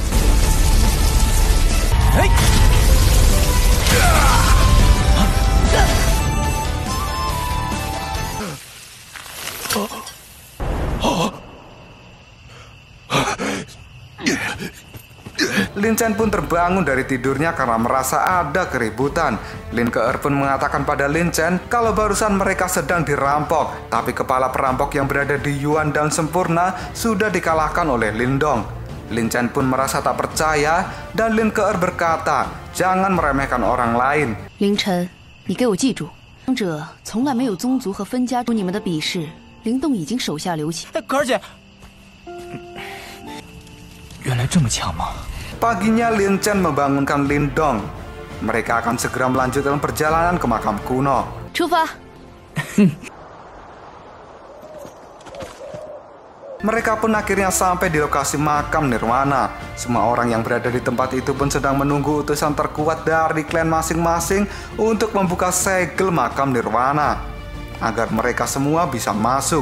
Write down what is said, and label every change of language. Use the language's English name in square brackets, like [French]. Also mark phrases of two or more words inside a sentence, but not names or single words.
[Indonesian] 哎！ Lin Chen pun terbangun dari tidurnya karena merasa ada keributan. Lin Keer pun mengatakan pada Lin Chen kalau barusan mereka sedang dirampok, tapi kepala perampok yang berada di Yuan dan sempurna sudah dikalahkan oleh Lindong. Lin Chen pun merasa tak percaya dan Lin Keer berkata, jangan meremehkan orang lain. [Chinese] 凌晨，你给我记住，王者从来没有宗族和分家出你们的比试，灵动已经手下留情。可儿姐，原来这么强吗？ [Indonesian] Paginya Lin Chen membangunkan Lindong. Mereka akan segera melanjutkan perjalanan ke makam kuno. [Chinese] 出发。 [Indonesian] Mereka pun akhirnya sampai di lokasi makam Nirwana. Semua orang yang berada di tempat itu pun sedang menunggu utusan terkuat dari klan masing-masing untuk membuka segel makam Nirwana agar mereka semua bisa masuk.